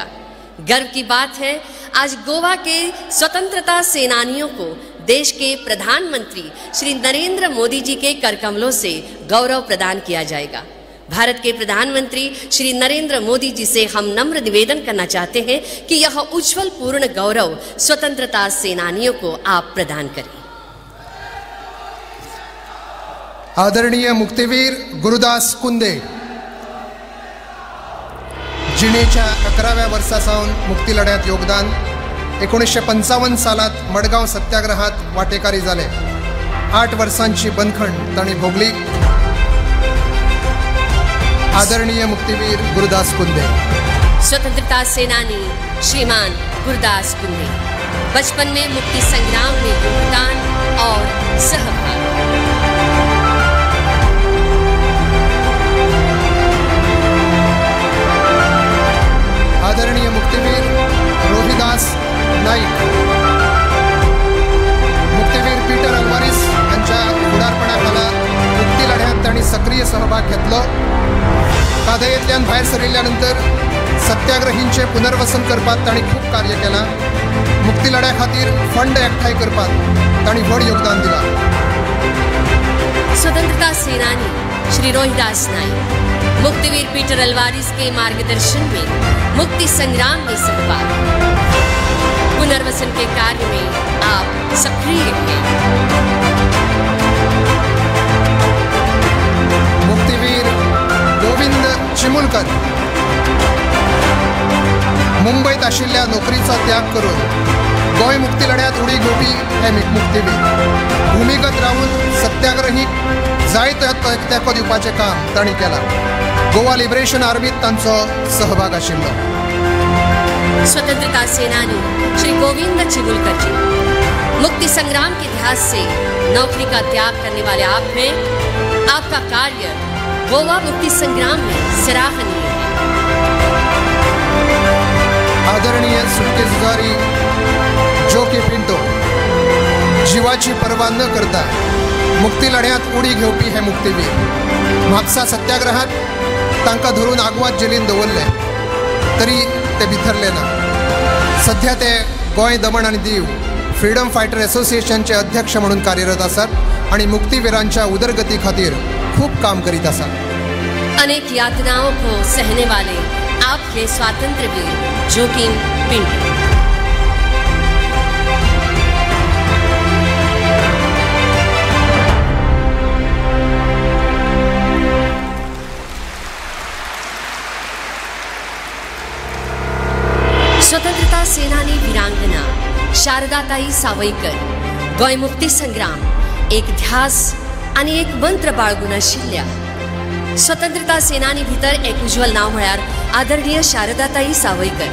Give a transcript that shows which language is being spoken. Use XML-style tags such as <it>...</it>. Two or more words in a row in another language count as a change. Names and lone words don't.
<hi>गर्व की बात है, आज गोवा के स्वतंत्रता सेनानियों को देश के प्रधानमंत्री श्री नरेंद्र मोदी जी के करकमलों से गौरव प्रदान किया जाएगा। भारत के प्रधानमंत्री श्री नरेंद्र मोदी जी से हम नम्र निवेदन करना चाहते हैं कि यह उज्जवल पूर्ण गौरव स्वतंत्रता सेनानियों को आप प्रदान करें।</hi> <kok>आदरणीय मुक्तिवीर गुरुदास कुंदे, जिणेच्या 11व्या वर्सासावन मुक्ती लढ्यात योगदान, 1955 सालात मडगाव सत्याग्रहात वाटेकारी जाले। 8 वर्सांची बंदखण ताणी भोगली। आदरणीय मुक्तिवीर गुरुदास कुंदे।</kok> <hi>स्वतंत्रता सेनानी श्रीमान गुरुदास कुंदे, बचपन में मुक्ति संग्राम में योगदान और सहभाग।</hi> <kok>आदरणीय मुक्तिवीर रोहिदास नाईक, मुक्तिवीर पीटर अल्वारिस यांच्या फुडारपणाखाला मुक्ती लढ्यात ताणी सक्रिय सहभाग घेतलो। कादयेंतल्यान भायर सरिल्ल्यानंतर सत्याग्रहींचे पुनर्वसन करपाक ताणी खूब कार्य केला। मुक्ती लढ्या खातीर फंड एकठांय करपाक ताणी व्हड योगदान दिला।</kok> <hi>स्वतंत्रता सेनानी श्री रोहिदास नाईक, मुक्तिवीर पीटर अल्वारिस के मार्गदर्शन में मुक्ति संग्राम में सहभाग, पुनर्वसन के कार्य में आप सक्रिय हैं।</hi> <kok>मुक्तिवीर गोविंद चिमुलकर, मुंबईत आशिल्ल्या नोकरीचा त्याग करून गोय मुक्ती लढ्यात उडी घेवपी हे मुक्तिवीर। भूमिगत राहून सत्याग्रहीक जायत तेंको दिवपाचें काम तांणी केलां। गोवा लिबरेशन आर्मीत तांचो सहभाग आशिल्लो।</kok> <hi>स्वतंत्रता सेनानी श्री गोविंद चिमुलकर जी, मुक्ति संग्राम के इतिहास से नौकरी का त्याग करने वाले आप हैं। आपका कार्य गोवा मुक्ति संग्राम में सराहनीय है।</hi> <kok>आदरणीय सुटके जुजारी जोकी पिंटो, जीवाची पर्वा न करता मुक्ती लढ्यात उडी घेवपी हे मुक्तिवीर। म्हापसा सत्याग्रहात तांकां धरून आगवाद जेलीन दवरले तरी ते भितरले ना। सध्या ते गोंय दमण आनी दीव फ्रीडम फायटर असोसिएशनचे अध्यक्ष म्हणून कार्यरत आसात आणि मुक्तिवीरांच्या उदरगती खातीर खूब काम करीत आसात।</kok> <hi>अनेक यातनाओं को सहने वाले आपके स्वातंत्र्य वीर जोकिम पिंटो।</hi> <kok>स्वतंत्रता सेनानी वीरांगना शारदाताई सावयकर, गोंय मुक्ती संग्राम एक ध्यास आणि एक मंत्र बाळगून आशिल्ल्या स्वतंत्रता सेनानी भितर एक उज्वल नाव म्हळ्यार आदरणीय शारदाताई सावयकर।</kok>